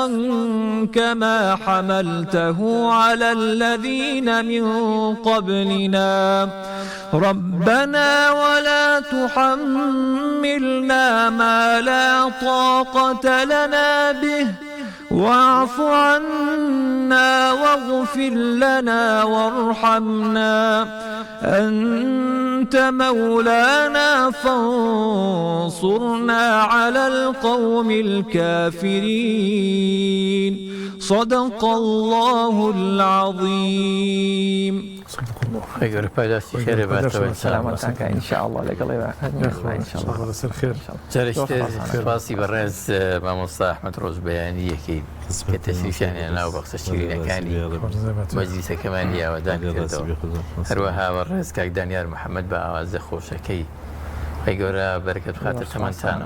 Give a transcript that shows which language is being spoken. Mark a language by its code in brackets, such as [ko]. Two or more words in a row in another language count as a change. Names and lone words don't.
[ar] كما حملته على الذين من قبلنا ربنا ولا تحملنا ما لا طاقة لنا به واعف عنا واغفر لنا وارحمنا أنت مولانا فانصرنا على القوم الكافرين صدق الله العظيم [ckb] خی گەورە پاداشتی خێرە باتەوە سلامەتانکە ئینشاءالله لەگەڵێ لەسەر خێر جارشتر سپاسی بەڕێز مامۆستا ئەحمەد ڕۆژبەیانیەکەی کە تەشریفیانیان ناو بەخشە شیرینەکانی مەجلیسەکەمان یاوەدان کردەوە هەروەها بەڕێز کاک دانیار محەممەد بە ئاوازە خۆشەکەی خی گەورە بەرەکەت بخاتە تەمەتانەوە